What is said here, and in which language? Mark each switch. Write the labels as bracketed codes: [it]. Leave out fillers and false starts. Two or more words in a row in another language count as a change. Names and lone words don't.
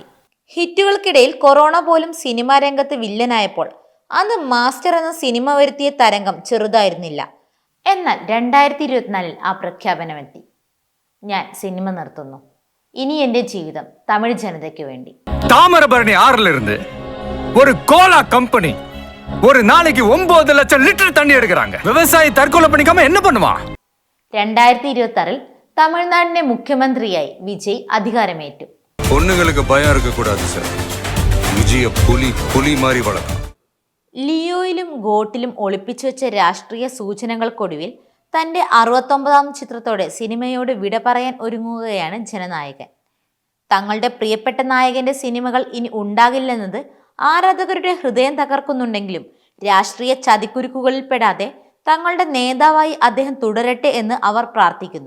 [ml] ഹിറ്റുകൾക്കിടയിൽ കൊറോണ പോലും സിനിമാ രംഗത്ത് വില്ലനായപ്പോൾ അന്ന് മാസ്റ്റർ എന്ന സിനിമ വരുത്തിയ തരംഗം ചെറുതായിരുന്നില്ല. എന്നാൽ 2024 ആ പ്രഖ്യാപനമെത്തി. ഞാൻ സിനിമ നിർത്തുന്നു. ഇനി എന്റെ ജീവിതം തമിഴ് ജനതയ്ക്ക് വേണ്ടി. [ta] தாமிரபரணி ஆறுல இருந்து ஒரு [en] cola company [ta] ஒரு நாளைக்கு 9 லட்சம் லிட்டர் தண்ணி எடுக்கிறாங்க. விவசாயி தற்கொலை பண்ணிக்காம என்ன பண்ணுவான்? [ml] 2026 തമിഴ്നാടിന്റെ മുഖ്യമന്ത്രിയായി വിജയ് അധികാരമേറ്റു. [ta] பொண்ணுங்களுக்கு பயம் இருக்க கூடாது சார். [ml] വിജയ പുലി മാറി വളർന്നു. ലിയോയിലും ഗോട്ടിലും ഒളിപ്പിച്ചു വെച്ച രാഷ്ട്രീയ സൂചനകൾക്കൊടുവിൽ തന്റെ 69ാം ചിത്രത്തോടെ സിനിമയോട് വിട പറയാൻ ഒരുങ്ങുകയാണ് ജനനായകൻ. തങ്ങളുടെ പ്രിയപ്പെട്ട നായകന്റെ സിനിമകൾ ഇനി ഉണ്ടാകില്ലെന്നത് ആരാധകരുടെ ഹൃദയം തകർക്കുന്നുണ്ടെങ്കിലും രാഷ്ട്രീയ ചതിക്കുരുക്കുകളിൽ പെടാതെ തങ്ങളുടെ നേതാവായി അദ്ദേഹം തുടരട്ടെ എന്ന് അവർ പ്രാർത്ഥിക്കുന്നു.